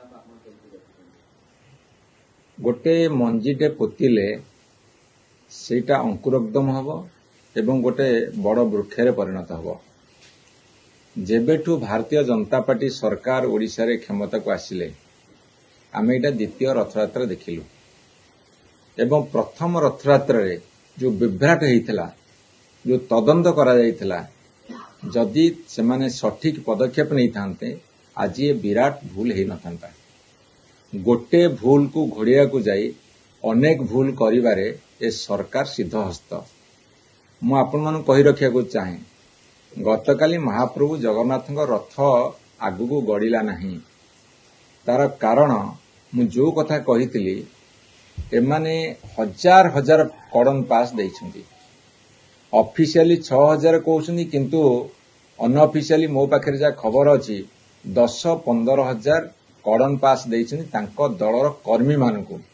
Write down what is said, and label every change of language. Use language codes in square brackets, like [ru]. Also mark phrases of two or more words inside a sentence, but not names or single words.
[or] ଗୋଟେ ମଞ୍ଜିଟେ ପୋତିଲେ ସେଟା ଅଙ୍କୁରୋଦ୍ଗମ ହବ ଏବଂ ଗୋଟେ ବଡ଼ ବୃକ୍ଷରେ ପରିଣତ ହବ। ଯେବେଠୁ ଭାରତୀୟ ଜନତା ପାର୍ଟି ସରକାର ଓଡ଼ିଶା ରେ କ୍ଷମତା କୁ ଆସିଲେ ଆମେ ଏଟା ଦ୍ୱିତୀୟ ରଥଯାତ୍ରା ଦେଖିଲୁ ଏବଂ ପ୍ରଥମ ରଥଯାତ୍ରା ରେ ଯେଉଁ ବିଭ୍ରାଟ ହୋଇଥିଲା ଯେଉଁ ତଦନ୍ତ କରା ଯାଇଥିଲା ଯଦି ସେମାନେ ସଠିକ ପଦକ୍ଷେପ ନେଇ ଥାନ୍ତେ ଆଜି ଏ ବିରାଟ ଭୁଲ ହିଁ ନ ଥାନ୍ତା। ଗୋଟେ ଭୁଲ କୁ ଘୋଡ଼ିଆ କୁ ଯାଇ ଅନେକ ଭୁଲ କରିବାରେ ଏ ସରକାର ସିଦ୍ଧହସ୍ତ। ମୁଁ ଆପଣ ମାନଙ୍କୁ କହି ରଖିବାକୁ ଚାହେଁ ଗତକାଲି ମହାପ୍ରଭୁ ଜଗନ୍ନାଥ ରଥ ଆଗକୁ ଗଡ଼ିଲା ନାହିଁ। ତାର କାରଣ ମୁଁ ଯେଉଁ କଥା କହୁଥିଲି ଏମାନେ ହଜାର ହଜାର କାର୍ଡ଼ ପାସ ଦେଇଛନ୍ତି। ଅଫିସିଆଲି 6000 କହୁଛନ୍ତି କିନ୍ତୁ ଅନଅଫିସିଆଲି ମୋ ପାଖରେ ଯାହା ଖବର ଅଛି 10-15 ହଜାର କାର୍ଡ଼ ପାସ ଦେଇଛନ୍ତି ତାଙ୍କ ଦଳର କର୍ମୀ ମାନଙ୍କୁ